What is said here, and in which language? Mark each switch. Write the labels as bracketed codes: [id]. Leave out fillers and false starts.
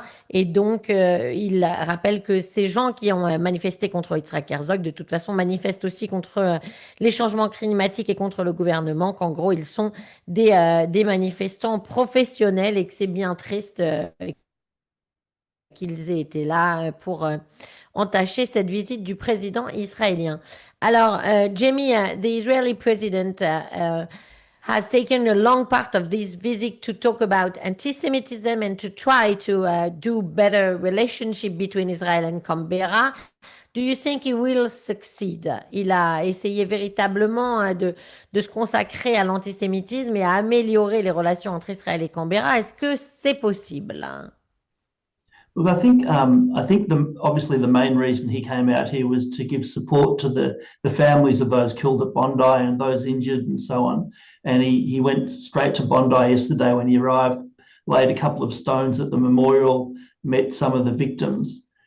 [fr] Et donc, il rappelle que ces gens qui ont manifesté contre Yitzhak Herzog, de toute façon, manifestent aussi contre les changements climatiques et contre le gouvernement, qu'en gros, ils sont des manifestants professionnels et que c'est bien triste qu'ils aient été là pour entacher cette visite du président israélien. [en] Alors, Jamie, the Israeli president has taken a long part of this visit to talk about anti-Semitism and to try to do better relationship between Israel and Canberra. Do you think he will succeed? [fr] Il a essayé véritablement de se consacrer à l'antisémitisme et à améliorer les relations entre Israël et Canberra. Est-ce que c'est possible? [en] Look, I think obviously the main reason he came out here was to give support to the families of those killed at Bondi and those injured and so on. And he went straight to Bondi yesterday when he arrived, laid a couple of stones at the memorial, met some of the victims.